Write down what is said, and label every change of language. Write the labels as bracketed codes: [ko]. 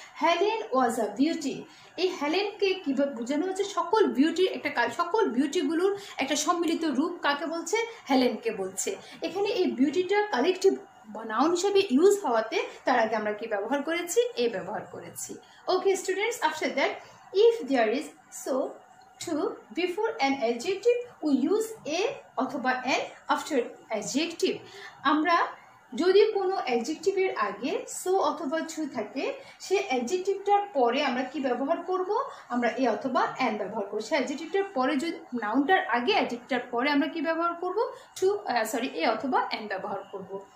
[en] Helen was a beauty, [bn] এই হেলেনকে কিভাবে বোঝানো হচ্ছে, সকল বিউটির একটা, সকল বিউটিগুলোর একটা সম্মিলিত রূপ কাকে বলছে, হেলেনকে বলছে। এখানে এই বিউটিটা কালেকটিভ নাউন হিসেবে ইউজ হওয়াতে তার আগে আমরা কি ব্যবহার করেছি, এ ব্যবহার করেছি। [en] Okay students, after that if there is so to before an adjective we use a অথবা an after adjective। [bn] আমরা যদি কোনো অ্যাডজেক্টিভের আগে সো অথবা টু থাকে, সে অ্যাডজেক্টিভটার পরে আমরা কি ব্যবহার করব, আমরা এ অথবা অ্যান ব্যবহার করব। সে অ্যাডজেক্টিভটার পরে, যদি নাউনটার আগে অ্যাডজেক্টিভটার পরে আমরা কি ব্যবহার করব, এ অথবা অ্যান ব্যবহার করব।